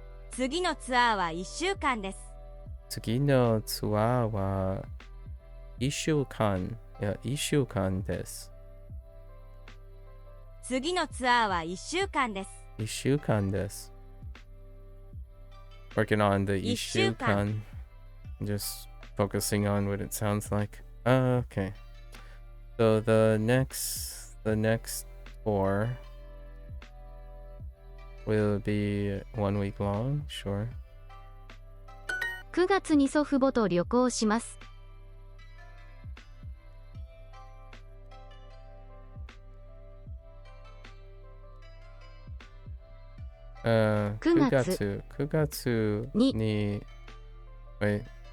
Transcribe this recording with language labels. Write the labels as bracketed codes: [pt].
[ja] 次のツアーは1週間です。次のツアーは1週間です。次のツアーは1週間です。 1週間です。 [en] Working on the [ja] 1週間. [en] Just focusing on what it sounds like. Okay. So the next tour will be 1 week long, sure. [ja] 9月に祖父母と旅行します。 9月に [en] wait